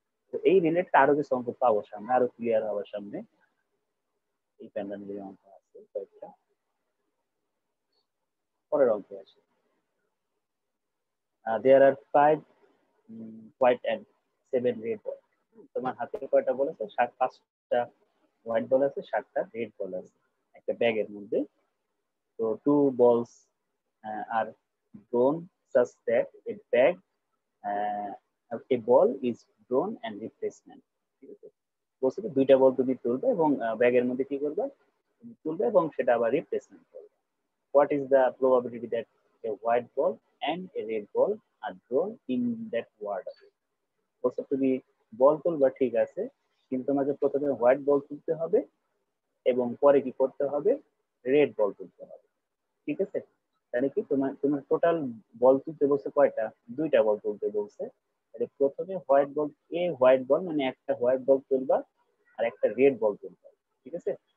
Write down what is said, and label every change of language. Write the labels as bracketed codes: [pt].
[bn] তো এই রিলেটটা আরো কিছু অঙ্ক পাবো সামনে, আরো ক্লিয়ার হওয়ার সামনে। এই প্যান্ডামিক অঙ্ক আছে কয়েকটা, পরের অঙ্কে আসে। [en] There are 5 white and 7 red ball. [bn] তোমার হাতে কয়টা বল আছে, 5টা হোয়াইট বল আছে, 7টা রেড বল আছে একটা ব্যাগের মধ্যে। [en] তো 2 balls are drawn such that a bag a ball is drawn and replacement, ঠিক আছে। [bn] বলছে দুইটা বল তুমি তুলবে এবং ব্যাগের মধ্যে কি করবে, তুমি তুলবে এবং সেটা আবার রিপ্লেসমেন্ট করবে। [en] What is the probability that a white ball and a red ball are drawn in that order? [bn] বলছে তুমি বল তুলবা ঠিক আছে, কিন্তু তোমাকে প্রথমে হোয়াইট বল তুলতে হবে এবং পরে কি করতে হবে, রেড বল তুলতে হবে, ঠিক আছে। তাহলে কি তোমার তোমার টোটাল বল তুলতে বলছে কয়টা, দুইটা বল তুলতে বলছে। তাহলে প্রথমে হোয়াইট বল মানে একটা হোয়াইট বল তুলবা আর একটা রেড বল তুলবা, ঠিক আছে।